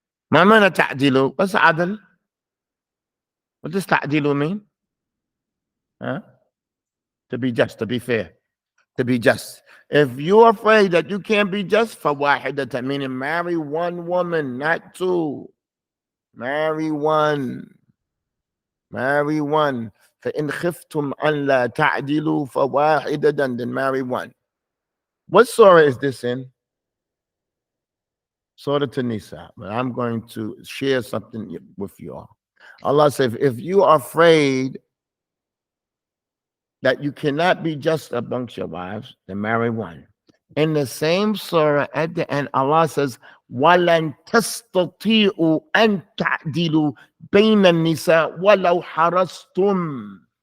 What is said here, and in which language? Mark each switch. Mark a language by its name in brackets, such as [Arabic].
[Arabic] ما معنى تعدلوا؟ [English] What's [Arabic] عدل? [English] What does تعدلوا mean? Huh? To be just, to be fair, to be just. If you're afraid that you can't be just, فواحدة, meaning marry one woman, not two. Marry one. Marry one. [Arabic] فإن خفتم أن لا تعدلوا فواحدة, [English] then marry one. What surah is this in? Surah An-Nisa. But I'm going to share something with you all. Allah says, if you are afraid that you cannot be just amongst your wives, then marry one. In the same surah at the end, Allah says, [Arabic] وَلَن تَسْتَطِيعُوا أَن تَعْدِلُوا بَيْنَ النِّسَاءِ وَلَوْ حَرَصْتُمْ.